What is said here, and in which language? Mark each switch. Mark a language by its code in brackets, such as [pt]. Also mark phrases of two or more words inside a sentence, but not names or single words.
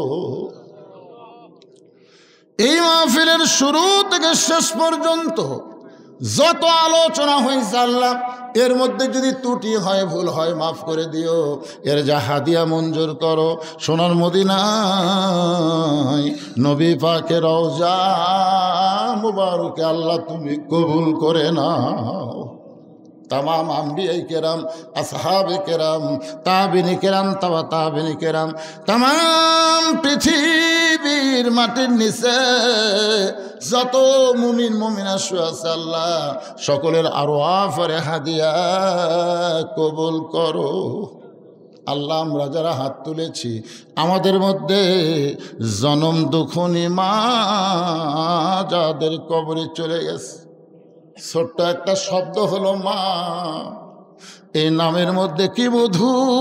[bn] এই মাহফিলের শুরু থেকে শেষ পর্যন্ত যত আলোচনা হয়েছে আল্লাহ, এর মধ্যে যদি ত্রুটি হয়, ভুল হয়, মাফ করে দিও। এর যা হাদিয়া মঞ্জুর করো, সোনার মদিনায় নবী পাকের রওজা মুবারকে আল্লাহ তুমি কবুল করে নাও। তামাম আম্বিয়ায়ে কেরাম, আসহাবে কেরাম, তাবিনী কেরাম, তবা তাবিনী কেরাম, তামাম পৃথিবীর মাটির নিচে যত মুমিন মুমিনা শুয়ে আছে আল্লাহ সকলের আরওয়াফের হাদিয়া কবুল করো। আল্লাহ আমরা যারা হাত তুলেছি আমাদের মধ্যে জনম দুঃখনী মা যাদের কবরে চলে গেছে, ছোট্ট একটা শব্দ হলো মা, এই নামের মধ্যে কি মধু।